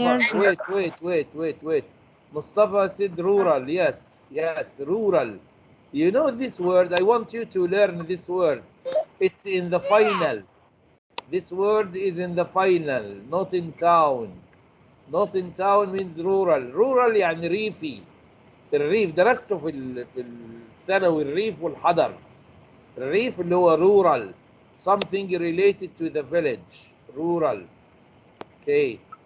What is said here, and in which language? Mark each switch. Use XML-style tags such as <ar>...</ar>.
<en>Energy. wait. Mustafa said rural. Yes, rural. You know this word. I want you to learn this word. It's in the final. This word is in the final, not in town. Not in town means rural.</en> <ar>Rural يعني ريفي. الريف درسته في الثانوي، الريف والحضر. الريف اللي هو rural.</ar> <en>Something related to the village. Rural. Okay.</en>